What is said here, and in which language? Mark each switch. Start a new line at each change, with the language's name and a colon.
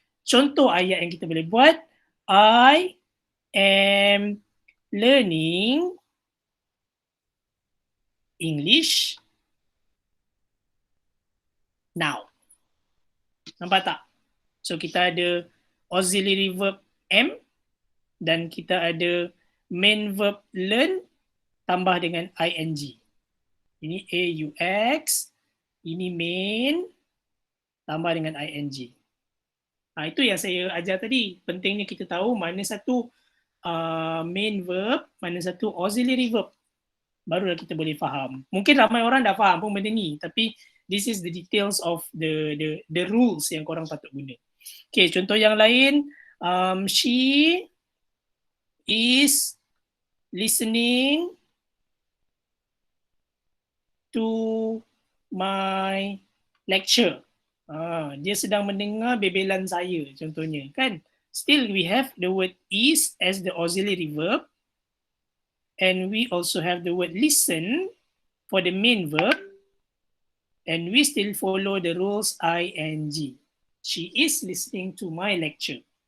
Malay: Contoh ayat yang kita boleh buat.
English: I am learning English now.
Malay: Nampak tak? So kita ada auxiliary verb am dan kita ada main verb learn tambah dengan ing. Ini aux, ini main tambah dengan ing. Itu yang saya ajar tadi. Pentingnya kita tahu mana satu main verb, mana satu auxiliary verb. Barulah kita boleh faham. Mungkin ramai orang dah faham pun benda ni, tapi
English: this is the details of the rules
Malay: yang korang patut guna. Okay, contoh yang lain.
English: She is listening to my lecture.
Malay: Dia sedang mendengar bebelan saya, contohnya. Kan?
English: Still we have the word is as the auxiliary verb. And we also have the word listen for the main verb. And we still follow the rules ing. She is listening to my lecture.